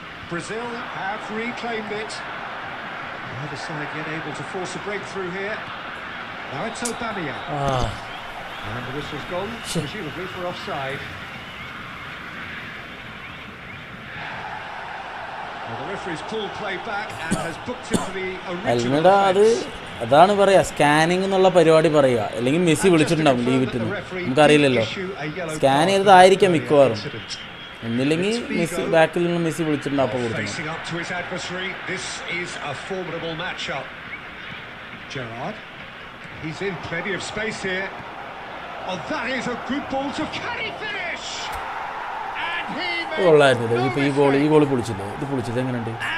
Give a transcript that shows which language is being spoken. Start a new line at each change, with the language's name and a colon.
English: Brazil have reclaimed it. Neither side yet able to force a breakthrough here. Now it's Aubameyang. And the whistle's gone, presumably for offside. Well, the referee's pulled play back and has booked him for the original offence.
Malayalam: അതാണ് പറയുക, scanning എന്നുള്ള പരിപാടി പറയുക. അല്ലെങ്കിൽ Messi വിളിച്ചിട്ടുണ്ടാവും leave ഇട്ടുന്നു, നമുക്കറിയില്ലല്ലോ. Scan ചെയ്തതായിരിക്കാം മിക്കവാറും. ഒന്നില്ലെങ്കിൽ Messi ബാക്കിൽ നിന്ന് മെസ്സി വിളിച്ചിട്ടുണ്ട്, അപ്പോൾ കൊടുക്കണം.
English: This is a formidable matchup. Gerrard, he's in plenty of space here. Oh, that is a good ball to can he finish? And he
Malayalam: കൊള്ളായിരുന്നു. ഇപ്പൊ ഈ ഗോൾ പൊളിച്ചില്ലേ, ഇത് പൊളിച്ചത് എങ്ങനെയുണ്ട്?